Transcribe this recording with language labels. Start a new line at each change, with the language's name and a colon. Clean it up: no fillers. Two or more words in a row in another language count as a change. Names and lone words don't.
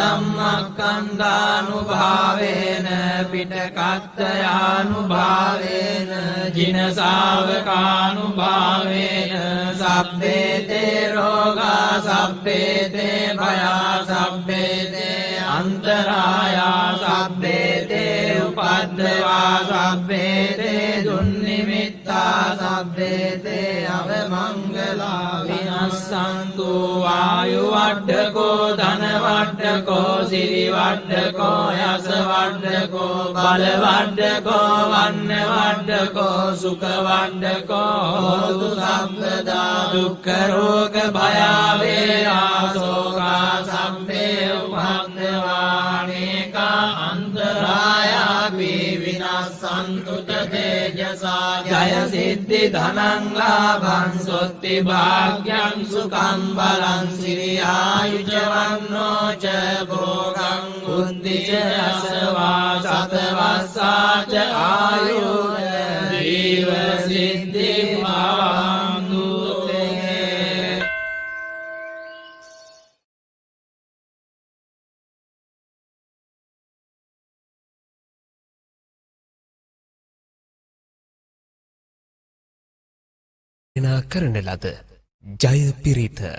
Pali: ධම්මස්කන්ධානුභාවේන පිටකත්තයානුභාවේන ජින ශාවකානුභාවේන සබ්බේ තේ රෝගා සබ්බේ තේ භයා සබ්බේ තේ අන්තරායා සබ්බේ තේ උපද්දවා සබ්බේ තේ දුන්නිමිත්තා සබ්බේ තේ අවමංගලා විනස්සන්තු ආයු වඩ්ඩකෝ ධන වඩ්ඩකෝ සිරි වඩ්ඩකෝ යස වඩ්ඩකෝ බල වඩ්ඩකෝ වන්න වඩ්ඩකෝ සුඛ වඩ්ඩකෝ හෝතු සම්පදා. දුක්ඛ රෝග භය වේරා ශෝකා සම්පේ උපද්දවානේකා අන්තරායා විනස්සන්තු තේජසා. ජය සිද්ධි ධනං ලාභං සොත්ති භාග්‍යං සුඛං බලං සිරි ආයුජවන්නෝ ච භෝගං බුද්ධි ච අසවා සතවස්සා ච ආයුර් ජීව සිද්ධි භවන්තු තේ.
Sinhala: කරන ලද ජය පිරිත